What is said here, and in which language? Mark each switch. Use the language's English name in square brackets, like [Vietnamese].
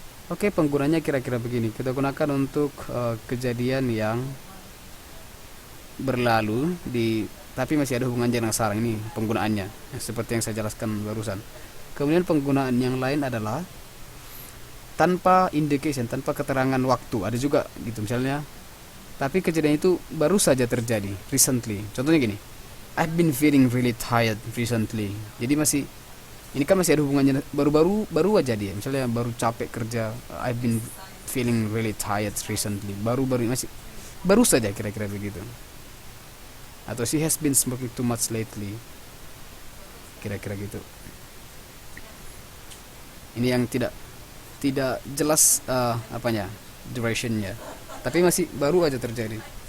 [Indonesian] Oke, penggunanya kira-kira begini. Kita gunakan untuk kejadian yang berlalu tapi masih ada hubungannya dengan sekarang. Ini penggunaannya seperti yang saya jelaskan barusan. Kemudian penggunaan yang lain adalah tanpa indication, tanpa keterangan waktu. Ada juga gitu misalnya, tapi kejadian itu baru saja terjadi, recently. Contohnya gini, [English] I've been feeling really tired recently. [Indonesian] Jadi ini kan masih ada hubungannya, baru aja dia. Misalnya baru capek kerja, [English] I've been feeling really tired recently. [Indonesian] Baru saja, kira-kira begitu. Atau [English] she has been smoking too much lately. [Indonesian] Kira-kira gitu. Ini yang tidak jelas durationnya, tapi masih baru aja terjadi.